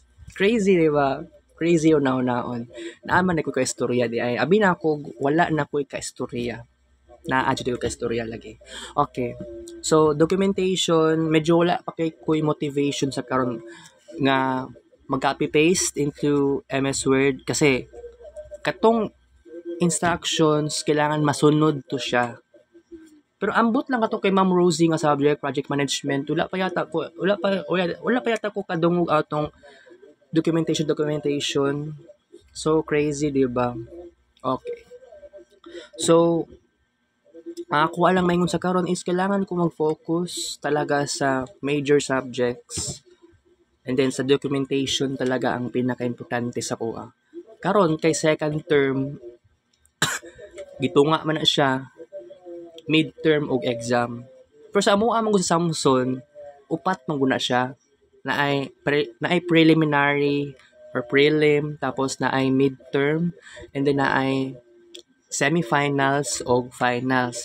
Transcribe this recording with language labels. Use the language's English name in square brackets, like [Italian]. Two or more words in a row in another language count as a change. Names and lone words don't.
[Filipino] Crazy, di ba? Crazy yun naon. [Cebuano] Naaman na ko ka istorya di ay. Abi na ako, wala na ko ka istorya. Na-adjust ko ka istorya lagi. Okay. So, documentation, medyo wala pa kay ko motivation sa karon nga mag- [English] copy-paste into MS Word [Cebuano] kasi katong instructions kailangan masunod to siya. Pero ambot lang kato kay Ma'am Rosie nga subject [English] project management. [Cebuano] Wala pa yata ko kadungog atong documentation. So crazy, di ba? Okay. So ako lang maingon sa karon is kailangan ko mag-focus talaga sa [English] major subjects. And then [Cebuano] sa documentation talaga ang pinaka-importante sa kuha. Karon kay [English] second term [Cebuano] gitunga man na siya midterm og exam. Pero sa amo among sa Samson, upat man guna siya. Naay preliminary or prelim, tapos naay midterm, [English] and then [Cebuano] naay semifinals og finals.